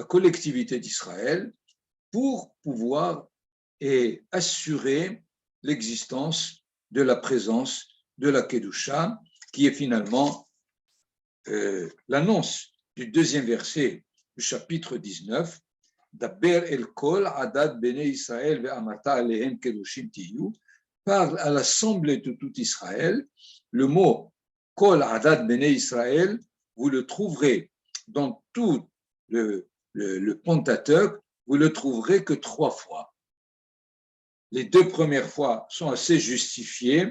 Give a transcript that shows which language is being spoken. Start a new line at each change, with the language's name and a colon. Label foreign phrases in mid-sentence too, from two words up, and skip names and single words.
French: collectivité d'Israël pour pouvoir assurer l'existence de la présence de la Kedusha, qui est finalement l'annonce du deuxième verset du chapitre 19,
Hebrew: דבר אל כל עדת בני ישראל ואמרת אלהם קדשים תהיו,
French: parle à l'assemblée de tout Israël. Le mot
Hebrew: כל עדת בני ישראל,
French: vous le trouverez dans tout le Pentateuque, vous le trouverez que 3 fois. Les 2 premières fois sont assez justifiées.